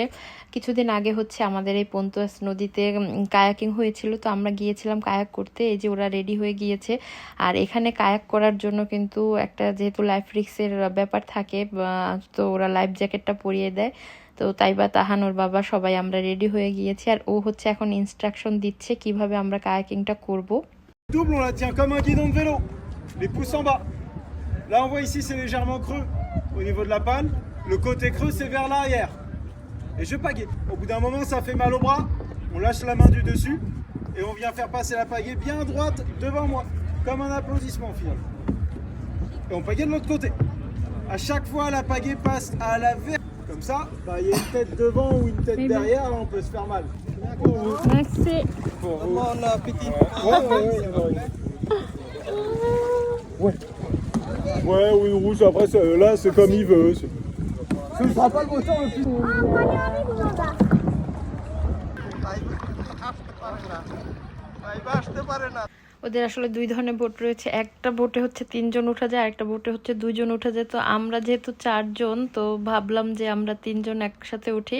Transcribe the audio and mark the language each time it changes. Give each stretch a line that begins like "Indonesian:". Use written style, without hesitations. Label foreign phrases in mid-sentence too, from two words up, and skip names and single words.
Bangla: কিছুদিন আগে হচ্ছে আমাদের এই পন্তুয়াস নদীতে কায়াকিং হয়েছিল, তো আমরা গিয়েছিলাম কায়াক করতে। এই যে ওরা রেডি হয়ে গিয়েছে। আর এখানে কায়াক করার জন্য কিন্তু একটা যেহেতু
English: life risk
Bangla: ব্যাপার থাকে, তো ওরা
English: life jacket
Bangla: পরিয়ে দেয়। তো তাইবা, তাহান, ওর বাবা সবাই আমরা রেডি হয়ে গিয়েছি। আর ও হচ্ছে এখন ইনস্ট্রাকশন দিচ্ছে কিভাবে আমরা কায়াকিংটা করব।
French: Double, on la tient comme un guidon de vélo. Les pouces en bas. Là, on voit ici, c'est légèrement creux au niveau de la panne. Le côté creux, c'est vers l'arrière. Et je pagaie. Au bout d'un moment, ça fait mal au bras. On lâche la main du dessus et on vient faire passer la pagaie bien droite devant moi, comme un applaudissement finalement. Et on pagaie de l'autre côté. À chaque fois, la pagaie passe à la vers. Comme ça, bah, y a une tête devant ou une tête derrière, là, on peut se faire mal. Merci. Pour vous. Ouais. Ouais, ou une rouge, après, là, c'est comme il veut. Ce ne sera pas le beau temps le plus.
Bangla: ওদের আসলে দুই ধরনের বোট রয়েছে। একটা বোটে হচ্ছে 3 জন উঠা যায়, আরেকটা বোটে হচ্ছে 2 জন উঠা যায়। তো আমরা যেহেতু 4 জন, তো ভাবলাম যে আমরা 3 জন একসাথে উঠি।